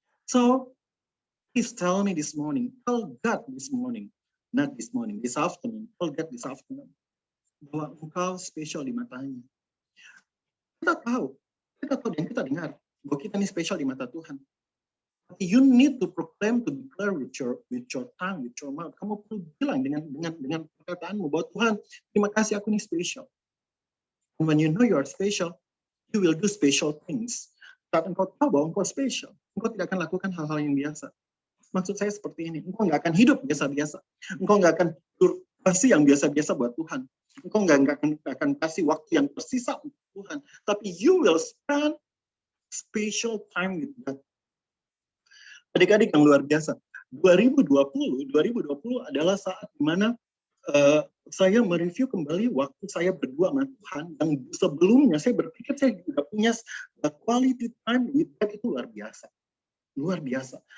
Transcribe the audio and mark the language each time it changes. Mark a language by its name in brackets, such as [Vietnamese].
[English] So, please tell me this morning, tell God this morning, not this morning, this afternoon, tell God this afternoon, [Indonesian] bahwa engkau spesial di matanya. Kita tahu dan kita dengar bahwa kita ini spesial di mata Tuhan. [English] You need to proclaim, to declare with your tongue, with your mouth. [Indonesian] Kamu perlu bilang dengan perkataanmu bahwa Tuhan, terima kasih aku ini spesial. [English] And when you know you are special, you will do special things. [Indonesian] Saat engkau tahu bahwa engkau spesial, engkau tidak akan lakukan hal-hal yang biasa. Maksud saya seperti ini, engkau nggak akan hidup biasa-biasa. Engkau nggak akan kasih yang biasa-biasa buat Tuhan. Engkau nggak akan kasih waktu yang tersisa untuk Tuhan. Tapi [English] you will spend special time with God. [Indonesian] Adik-adik yang luar biasa, 2020 adalah saat di mana saya mereview kembali waktu saya berdua sama Tuhan, yang sebelumnya saya berpikir saya juga punya [English] quality time with God [Indonesian] itu luar biasa.